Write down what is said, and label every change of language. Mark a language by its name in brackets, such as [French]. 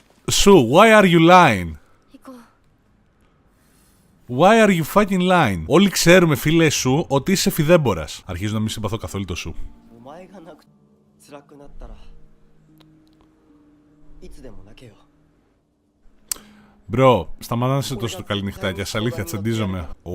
[English] Σου, why are you lying? [Japanese] 行こう。 [English] Why are you fucking lying? [Greek] Όλοι ξέρουμε φίλε σου ότι είσαι φιδέμπορας. Αρχίζω να μην συμπαθώ καθόλου το σου. [Japanese] お前が泣く辛くなったらいつでも泣けよ。 [Greek] Μπρο, σταμάτα να είσαι τόσο καληνυχτάκια. Σ' αλήθεια, τσαντίζομαι.